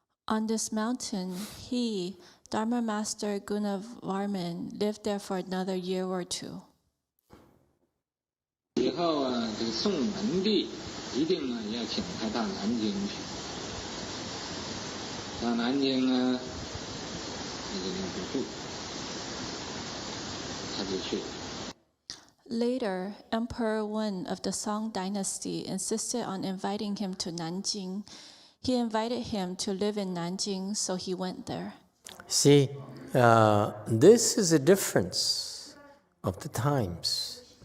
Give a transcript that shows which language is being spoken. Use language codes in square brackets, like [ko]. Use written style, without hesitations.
[en] On this mountain, he, Dharma Master Gunavarman, lived there for another year or 2. [zh] 以后啊，这个宋文帝一定啊要请他到南京去。到南京啊，那个地方住，他就去了。 [en] Later, Emperor Wen of the Song dynasty insisted on inviting him to Nanjing. He invited him to live in Nanjing, so he went there. See, this is a difference of the times.